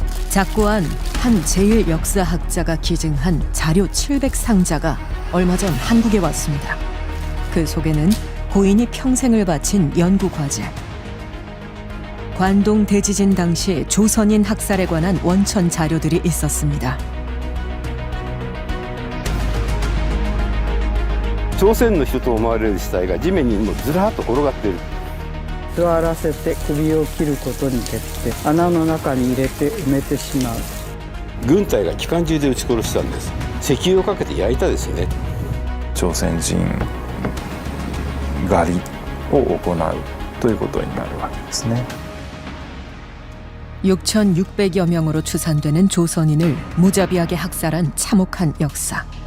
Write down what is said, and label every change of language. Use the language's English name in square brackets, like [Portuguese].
[Korean] 작고한 한 제1역사학자가 기증한 자료 700상자가 얼마 전 한국에 왔습니다. 그 속에는 고인이 평생을 바친 연구과제, 관동 대지진 당시 조선인 학살에 관한 원천 자료들이 있었습니다. [Japanese] 朝鮮の人と思われる死体が地面にもうずらっと転がっている。座らせて首を切ることによって穴の中に入れて埋めてしまう。軍隊が機関銃で撃ち殺したんです。石油をかけて焼いたですね。朝鮮人狩りを行うということになるわけですね。 [Korean] 6,600여 명으로 추산되는 조선인을 무자비하게 학살한 참혹한 역사.